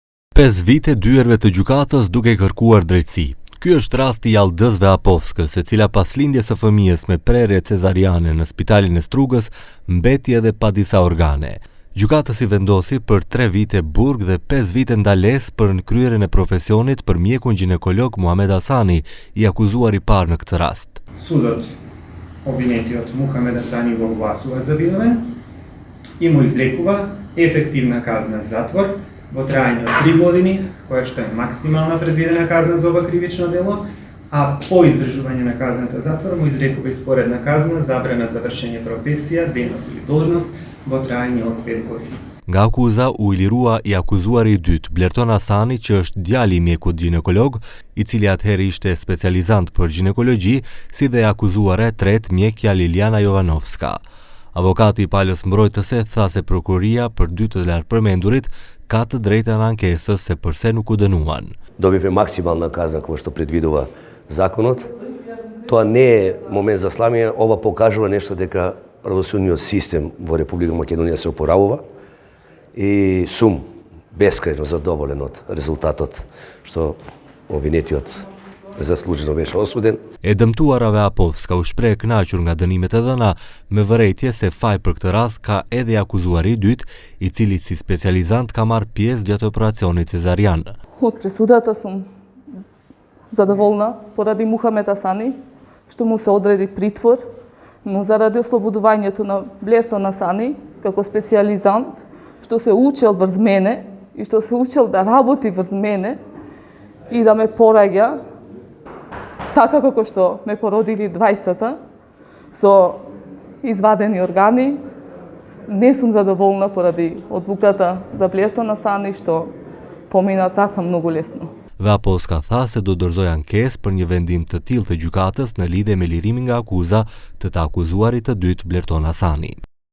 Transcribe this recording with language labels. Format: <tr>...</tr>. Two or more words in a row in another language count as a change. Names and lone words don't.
<sq>5 vite dyerve të gjykatës duke kërkuar drejtësi. Ky është rasti i Aldës Veapovskës, e cila pas lindjes së fëmijës me prerje cezariane në spitalin e Strugës mbeti edhe pa disa organe. Gjykatës i vendosi për 3 vite burg dhe 5 vite ndalesë për kryerjen e profesionit për mjekun ginekolog Muhamet Hasani, i akuzuar i parë në këtë rast.</sq> <mk>Sudот обвинетиот Мухамед Асани го гласува за виновен и му изрекува ефективна казна затвор во трајање од 3 години, која што е максимална предвидена казна за ова кривично дело, а по издржување на казната затвор му изрекува и споредна казна забрана за вршење професија, дејност или должност во трајање од 5 години.</mk> <sq>Nga akuza u ilirua i akuzuari i dytë, Blerton Hasani, që është djali i mjekut ginekolog, i cili atëherë ishte specializant për ginekologji, si dhe akuzuare tret mjekja Liliana Jovanovska. Avokati i palës mbrojtëse tha se prokuroria për 2 të lartpërmendurit ka të drejtën ankesës se përse nuk u dënuan.</sq> <mk>Dobivме максимална казна која што предвидува законот. Тоа не е момент за сламија, ова покажува нешто дека правосудниот систем во Република Македонија се опоравува и сум бескрајно задоволен од резултатот што обвинетиот заслужено беше осуден.</mk> <sq>E dëmtuara Veapovska u shpreh e kënaqur nga dënimet e dhëna, me vërejtje se faj për këtë rast ka edhe akuzuari i dytë, i cili si specializant ka marrë pjesë gjatë operacionit cezarian.</sq> <mk>Од пресудата сум задоволна поради Мухамед Асани, што му се одреди притвор, но заради ослободувањето на Блертон Асани како специализант, што се учел врз мене и што се учел да работи врз мене и да ме пораѓа така како што ме породили двајцата, со извадени органи. Не сум задоволна поради одлуката за Блертон Асани, што помина така многу лесно.</mk> <sq>Veapovska tha se do dorëzoj ankesë për një vendim të tillë të gjykatës në lidhje me lirimin nga akuza të akuzuarit të dytë Blerton Hasani.</sq>